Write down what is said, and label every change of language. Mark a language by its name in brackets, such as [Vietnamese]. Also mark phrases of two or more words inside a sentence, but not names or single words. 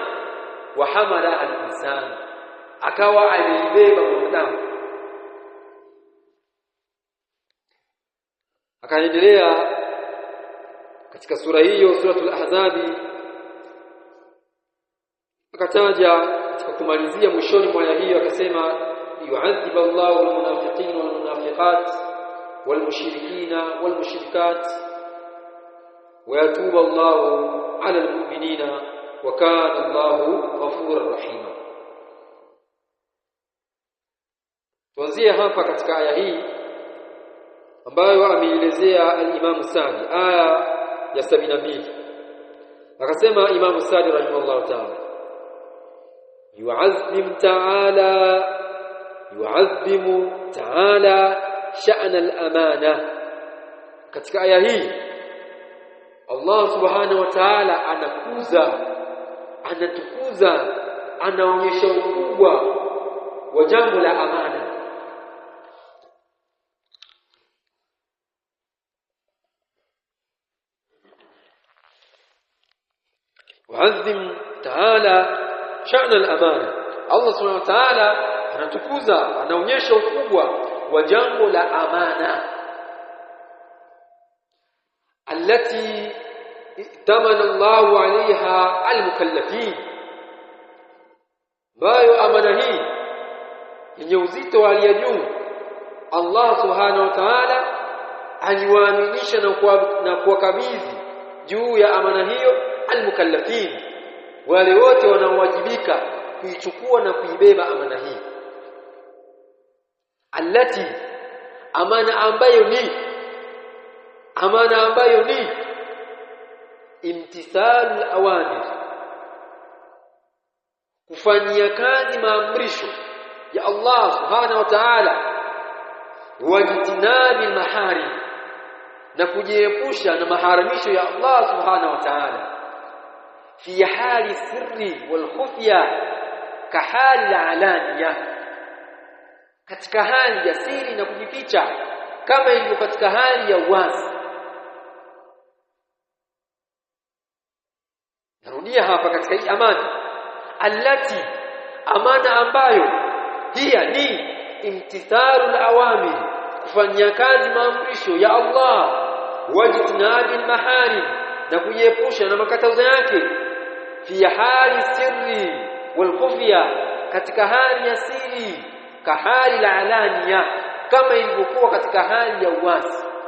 [Arabic] وحمل الإنسان, [Swahili] akawa alibeba mwanadamu. Akaendelea katika sura hiyo, suratul Ahzab, akataja katika kumalizia mwishoni mwa aya hiyo akasema, [Arabic] يعذب الله المنافقين والمنافقات والمشركين والمشركات ويتوب الله على المؤمنين وكان الله غفورا رحيما. [Swahili] Tuanzie hapa katika aya hii ambayo ameelezea al-Imam Sadi, aya ya 72. [Arabic] Akasema Imam Sadi رحمه الله تعالى، يعظم تعالى شأن الأمانة. [Swahili] Katika aya hii Allah [Arabic] سبحانه وتعالى [Swahili] anatukuza, anaonyesha ukubwa wa jambo la amana. [Arabic] يعظم تعالى شأن الأمانة. [Swahili] Allah [Arabic] سبحانه وتعالى [Swahili] anatukuza, anaonyesha ukubwa wa jambo la amana. [Arabic] التي ائتمن الله عليها المكلفين, [Swahili] bayo amana hii yenye uzito wa hali ya juu Allah [Arabic] سبحانه وتعالى [Swahili] aliwaaminisha na kuwakabidhi juu ya amana hiyo al-mukallafin, wale wote wanaowajibika kuichukua na kuibeba amana hii. Allati, amana ambayo ni [Arabic] امتثال الأوامر, [Swahili] kufanyia kazi maamrisho ya Allah [Arabic] سبحانه وتعالى، واجتناب المحارم, [Swahili] na kujiepusha na maharamisho ya Allah [Arabic] سبحانه وتعالى, في حال السر والخفية كحال العلانية, [Swahili] katika hali ya siri na kujificha kama ilivyo katika hali ya wazi. Narudia hapa katika hii amana allati, amana ambayo hiya ni [Arabic] امتثال الأوامر, [Swahili] kufanyia kazi maamrisho ya Allah, [Arabic] واجتناب المحارم, [Swahili] na kujiepusha na makatazo yake, [Arabic] في حال السر والخفية, [Swahili] katika hali ya siri, [Arabic] كحال العلانية, [Swahili] kama ilivyokuwa katika hali ya uwazi.